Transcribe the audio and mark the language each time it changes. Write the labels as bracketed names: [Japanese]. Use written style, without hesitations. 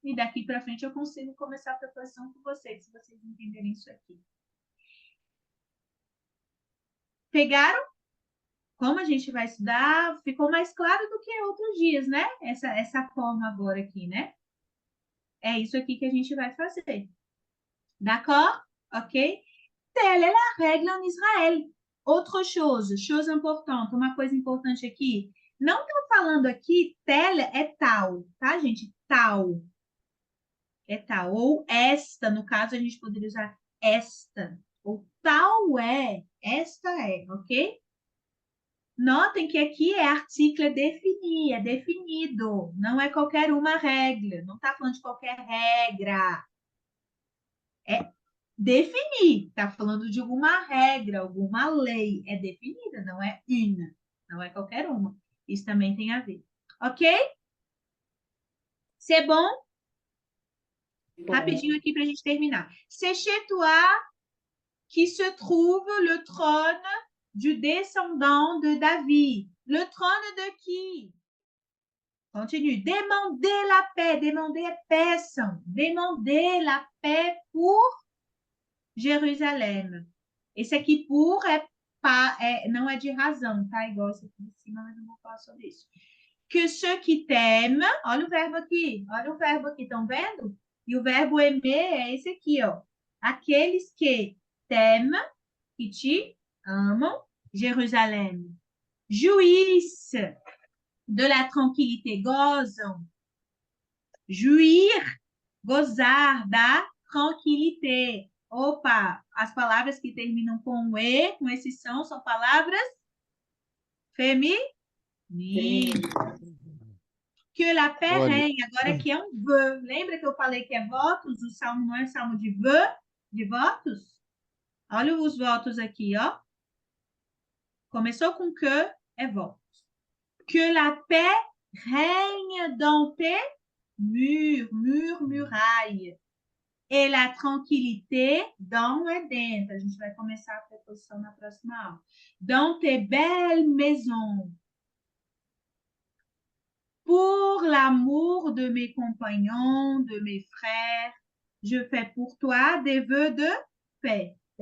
[Portuguese] E daqui para frente eu consigo começar a preposição com vocês, se vocês entenderem isso aqui. Pegaram? Como a gente vai estudar, ficou mais claro do que outros dias, né? Essa forma agora aqui, né? É isso aqui que a gente vai fazer. [French] D'accord? Ok? Telle est la règle en Israël. [Portuguese] Outra chose importante, uma coisa importante aqui. Não estou falando aqui, telle é tal, tá, gente? Tal. É tal. Ou esta, no caso, a gente poderia usar esta. Ou tal é, esta é, ok? Notem que aqui é artigo definir, é definido. Não é qualquer uma regra. Não está falando de qualquer regra. É definir. Está falando de alguma regra, alguma lei. É definida, não é une. Não é qualquer uma. Isso também tem a ver. Ok? [French] C'est bon? [Portuguese] Bom. Rapidinho aqui para a gente terminar. [French] C'est chez toi que se trouve le trône du descendant de David. Le trône de qui? Continue. Demandez la paix. Demander [Portuguese] é peçam. [French] Demandez la paix pour Jerusalém. [Portuguese] Esse aqui por não é de razão, tá? Igual esse aqui de cima, mas não vou falar sobre isso. [French] Que ceux qui t'aiment, [Portuguese] olha o verbo aqui, estão vendo? E o verbo aimer é esse aqui, ó. Aqueles que [French] t'aiment, [Portuguese] que te amam, Jerusalém. [French] Jouissent de la tranquillité, [Portuguese] gozam. Jouir, gozar da tranquillité. Opa, as palavras que terminam com e, com esse som, são palavras femininas. [French] Que la paix règne. [Portuguese] Agora aqui é um ve. Lembra que eu falei que é votos? O salmo não é salmo de ve, de votos? Olha os votos aqui, ó. Começou com que, é votos. [French] Que la paix règne dans tes murailles. Et la tranquillité dans [Portuguese] é dentro. A gente vai começar a preposição na próxima aula. [French] Dans tes belles maisons. Pour l'amour de mes compagnons, de mes frères, je fais pour toi des vœux de paix.